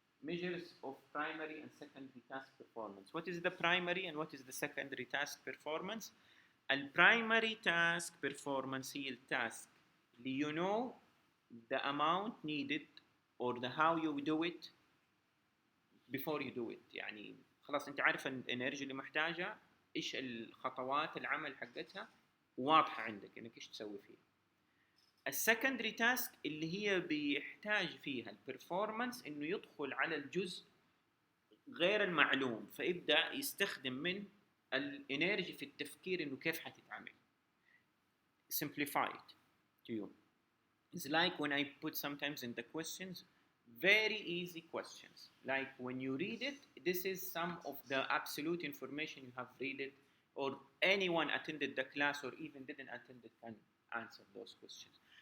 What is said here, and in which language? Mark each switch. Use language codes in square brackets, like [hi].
[en] Measures of primary and secondary task performance. What is the primary and what is the secondary task performance? البرايمري task performance [ar] هي التاسك اللي [en] you know the amount needed or the how you do it before you do it. [ar] يعني خلاص انت عارف الانرجي اللي محتاجها، ايش الخطوات العمل حقتها، واضحة عندك انك ايش تسوي فيها. السكندري تاسك اللي هي بيحتاج فيها البرفورمانس انه يدخل على الجزء غير المعلوم، فيبدأ يستخدم من الانرجي في التفكير انه كيف حتتعامل. [en] simplify it to you. It's like when I put sometimes in the questions very easy questions, like when you read it, this is some of the absolute information you have read it, or anyone attended the class or even didn't attend it can answer those questions.